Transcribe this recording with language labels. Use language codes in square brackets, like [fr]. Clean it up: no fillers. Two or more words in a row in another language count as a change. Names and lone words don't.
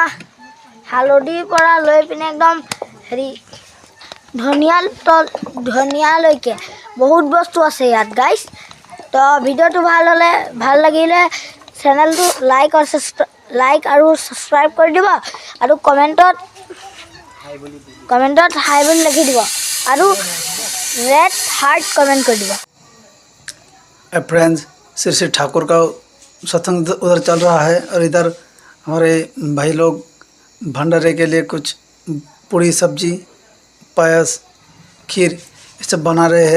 [as] হালধিৰ পৰা লৈ পিনে একদম হেৰি ধনিয়ালৈকে বহুত বস্তু আছে ইয়াত গাইছ। তো ভিডিঅ'টো ভাল লাগিলে চেনেলটো লাইক আৰু ছাবস্ক্ৰাইব কৰি দিব, আৰু কমেণ্টত হাই বুলি লিখি দিব, আৰু [en] red heart comment [hi] कर दिया। फ्रेंड्स, श्री श्री ठाकुर का सत्संग उधर चल रहा है और इधर हमारे भाई लोग भंडारे के लिए कुछ पूरी सब्जी, पायस, खीर ये सब बना रहे हैं।